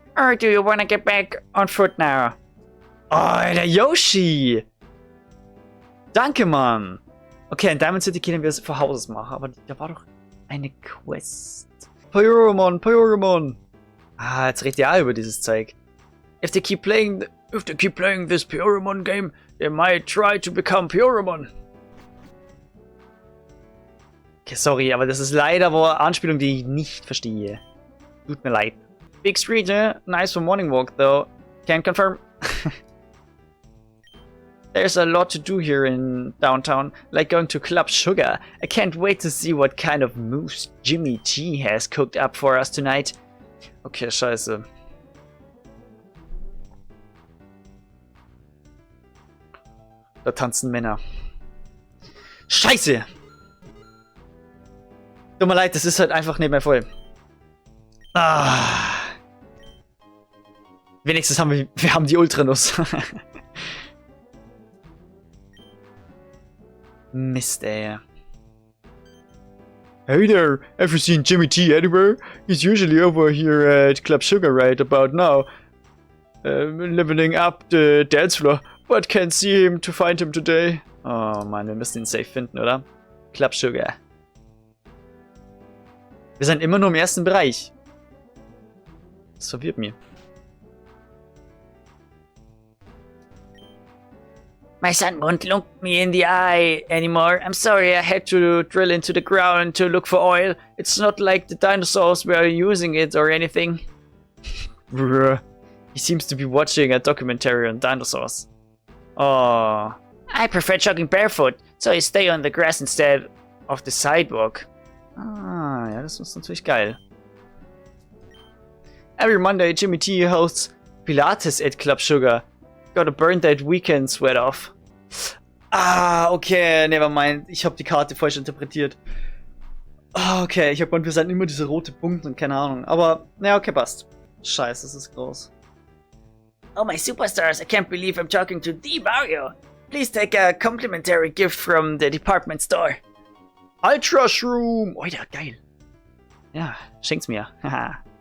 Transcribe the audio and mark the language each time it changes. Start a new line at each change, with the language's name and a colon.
English: Or do you wanna get back on foot now?
German: Oh, der Yoshi! Danke, Mann! Okay, in Diamond City können wir es von Hauses machen, aber da war doch eine Quest. Pyramon! Ah, jetzt redet ihr auch über dieses Zeug.
English: If they keep playing this Pyramon game, they might try to become Pyramon.
German: Okay, sorry, aber das ist leider wohl eine Anspielung, die ich nicht verstehe. Tut mir leid.
English: Big street, eh? Nice for morning walk, though. Can't confirm. There's a lot to do here in downtown, like going to Club Sugar. I can't wait to see what kind of moves Jimmy G has cooked up for us tonight.
German: Okay, scheiße. Da tanzen Männer. Scheiße! Tut mir leid, das ist halt einfach nicht mehr voll. Ah. Wenigstens haben wir haben die Ultranuss. Mist, ey.
English: Hey there, ever seen Jimmy T anywhere? He's usually over here at Club Sugar right about now. Leveling up the dance floor, but can't see him to find him today.
German: Oh Mann, wir müssen ihn safe finden, oder? Club Sugar. Wir sind immer nur im ersten Bereich. Das verwirrt mich.
English: My son won't look me in the eye anymore. I'm sorry, I had to drill into the ground to look for oil. It's not like the dinosaurs were using it or anything. He seems to be watching a documentary on dinosaurs. Oh. I prefer jogging barefoot, so I stay on the grass instead of the sidewalk.
German: Ah, ja, das ist natürlich geil.
English: Every Monday, Jimmy T hosts Pilates at Club Sugar. Gotta burn that weekend sweat off. Ah, okay, never mind.
German: Ich habe die Karte falsch interpretiert. Ah, okay, ich habe gemeint, wir sind immer diese rote Punkte und keine Ahnung. Aber, naja, okay, passt. Scheiße, das ist groß.
English: Oh my superstars, I can't believe I'm talking to the Mario. Please take a complimentary gift from the department store.
German: Ultra Shroom! Oh, ja, geil. Ja, schenkt's mir. Haha.